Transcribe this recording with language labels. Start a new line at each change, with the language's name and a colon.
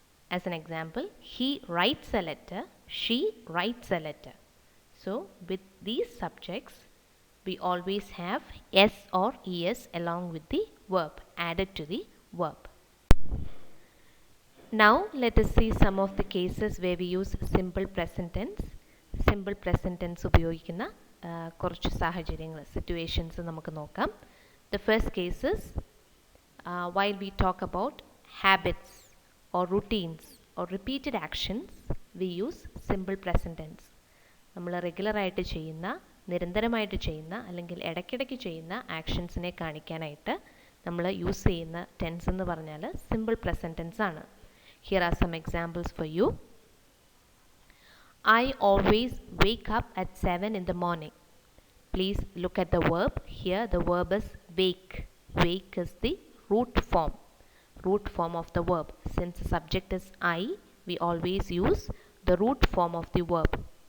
English: As an example, he writes a letter, she writes a letter. So with these subjects, we always have s or es along with the verb added to the verb. Now let us see some of the cases where we use simple present tense.
Malayalam: Simple present tense ഉപയോഗിക്കുന്ന കുറച്ച് സാഹചര്യങ്ങൾ situations നമുക്ക് നോക്കാം.
English: The first case is while we talk about habits or routines or repeated actions, we use simple present tense.
Malayalam: നമ്മൾ റെഗുലറായിട്ട് ചെയ്യുന്ന, നിരന്തരമായിട്ട് ചെയ്യുന്ന അല്ലെങ്കിൽ ഇടയ്ക്കിടയ്ക്ക് ചെയ്യുന്ന ആക്ഷൻസിനെ കാണിക്കാനായിട്ട് നമ്മൾ യൂസ് ചെയ്യുന്ന ടെൻസ് എന്ന് പറഞ്ഞാൽ സിമ്പിൾ പ്രസൻറ്റ് ടെൻസ് ആണ്.
English: Here are some examples for you. I always wake up at 7 in the morning. Please look at the verb. Here the verb is wake. Wake is the root form of the verb. Since the subject is I, we always use the root form of the verb.